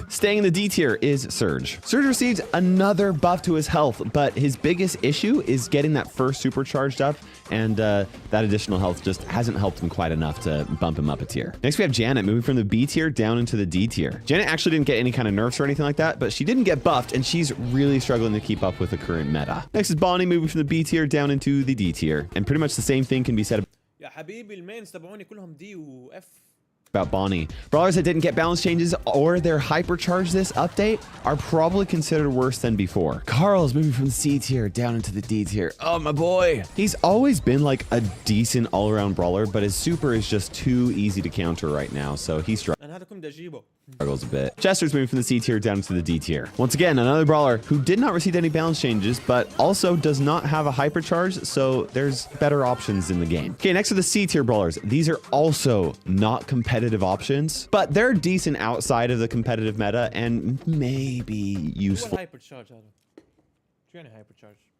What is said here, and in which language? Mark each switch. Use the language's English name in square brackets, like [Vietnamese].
[English] Staying in the D tier is Surge. Surge received another buff to his health, but his biggest issue is getting that first supercharged up, and that additional health just hasn't helped him quite enough to bump him up a tier. Next, we have Janet moving from the B tier down into the D tier. Janet actually didn't get any kind of nerfs or anything like that, but she didn't get buffed, and she's really struggling to keep up with the current meta. Next is Bonnie moving from the B tier down into the D tier, and pretty much the same thing can be said [Arabic] يا حبيبي المينز تبعوني كلهم دي و اف. [English] about Bonnie. Brawlers that didn't get balance changes or their hypercharge this update are probably considered worse than before. Carl's moving from the C tier down into the D tier. Oh, my boy. He's always been like a decent all-around brawler, but his super is just too easy to counter right now, so he [Arabic] أنا هذا كنت بدي أجيبه. [English] struggles a bit. Chester's moving from the C tier down to the D tier. Once again, another brawler who did not receive any balance changes, but also does not have a hypercharge, so there's better options in the game. Okay, next are the C tier brawlers. These are also not competitive options, but they're decent outside of the competitive meta and maybe [Arabic] شو [English] useful. [Arabic] الهايبر تشارج هذا؟ شو يعني هايبر تشارج؟